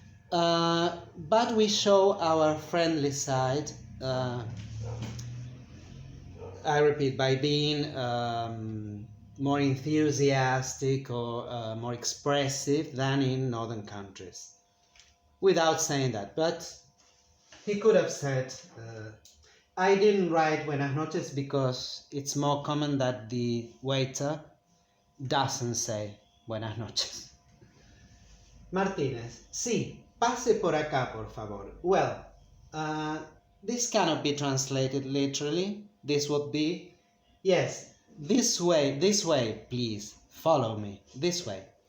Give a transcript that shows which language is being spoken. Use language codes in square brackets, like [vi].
[en] But we show our friendly side, I repeat, by being more enthusiastic or more expressive than in northern countries, without saying that. But he could have said I didn't write [es] buenas noches [en] because it's more common that the waiter doesn't say buenas noches. [es] Martínez, sí, pase por acá, por favor. [en] Well, this cannot be translated literally. This would be, yes, this way, please, follow me, this way.